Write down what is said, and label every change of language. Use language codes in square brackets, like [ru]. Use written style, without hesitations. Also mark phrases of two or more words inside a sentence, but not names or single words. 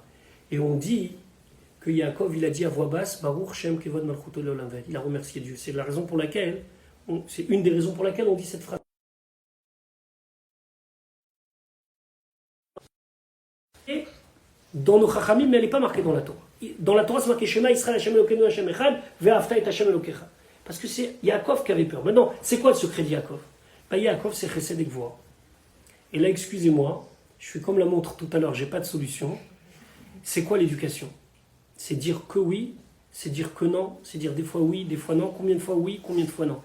[fr] Et on dit que Yaakov, il a dit à voix basse, [he] ברוך שם כבוד מלכותו לעולם ועד. [fr] Il a remercié Dieu. C'est la raison pour laquelle, c'est une des raisons pour laquelle on dit cette phrase. Et dans nos chachamim, mais elle n'est pas marquée dans la Torah. Dans la Torah, c'est marqué [he] שמע ישראל השם אלוקינו השם אחד ואהבת את השם אלוקיך. [fr] Parce que c'est Yaakov qui avait peur. Maintenant, c'est quoi le secret de Yaakov? Yaakov, c'est Chesed et Gvura. Et là, excusez-moi, je fais comme la montre tout à l'heure, j'ai pas de solution. C'est quoi l'éducation? C'est dire que oui, c'est dire que non, c'est dire des fois oui, des fois non, combien de fois oui, combien de fois non.